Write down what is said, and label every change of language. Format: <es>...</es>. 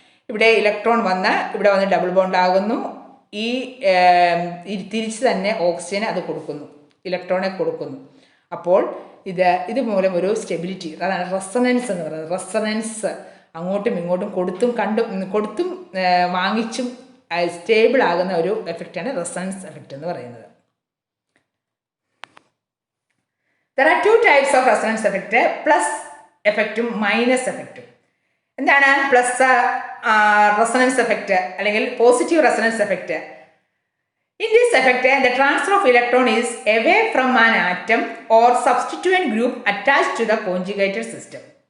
<ml>ഇവിടെ ഇലക്ട്രോൺ ഇവിടെ വന്ന് ഡബിൾ ബോണ്ട് ആകുന്നു. ഈ തിരിച്ച് തന്നെ ഓക്സിജന് അത് കൊടുക്കുന്നു, ഇലക്ട്രോണെ കൊടുക്കുന്നു. അപ്പോൾ ഇത് മൂലം ഒരു സ്റ്റെബിലിറ്റി, അതാണ് റെസൊണൻസ് എന്ന് പറയുന്നത്. റെസൊണൻസ് അങ്ങോട്ടും ഇങ്ങോട്ടും കൊടുത്തും വാങ്ങിച്ചും സ്റ്റേബിൾ ആകുന്ന ഒരു എഫക്റ്റാണ് റെസൊണൻസ് എഫക്റ്റ് എന്ന് പറയുന്നത്.</ml> <en>There are two types of resonance effect,</en> <ml>plus എഫക്റ്റും മൈനസ് എഫക്റ്റും. എന്താണ് പ്ലസ് റെസൊണൻസ് എഫക്റ്റ് അല്ലെങ്കിൽ positive resonance effect?</ml> <en>In this effect, the transfer of electron is away from an atom or substituent group attached to the conjugated system.</en>